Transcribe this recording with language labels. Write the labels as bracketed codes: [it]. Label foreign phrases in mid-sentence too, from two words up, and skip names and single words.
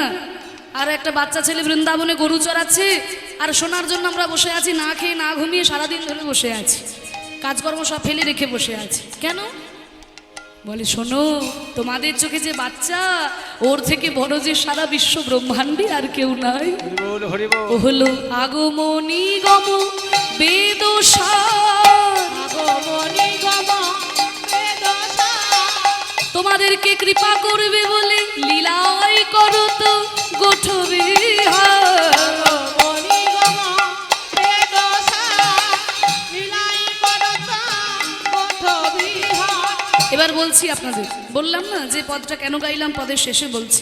[bn] আর একটা বাচ্চা ছেলে বৃন্দাবনে গরু চড়াচ্ছে, আর শোনার জন্য আমরা বসে আছি, না খেয়ে না ঘুমিয়ে সারাদিন ধরে বসে আছি, কাজকর্ম সব ফেলে রেখে বসে আছি। কেন? বলে শোনো, তোমাদের চোখে যে বাচ্চা, ওর থেকে বড় যে সারা বিশ্ব ব্রহ্মাণ্ডে আর কেউ নাই। হরিবোল হরিবোল। ও হলো আগমনী গম বেদসার, আগমনী গম বেদসা। তোমাদেরকে কৃপা করবে বলে লীলাই করো তো গোঠবিহার। আগমনী গম বেদসা, লীলাই করত গোঠ বিহার। এবার বলছে বলছি আপনাদের, বললাম না যে পদটা কেন গাইলাম, পদের শেষে বলছি।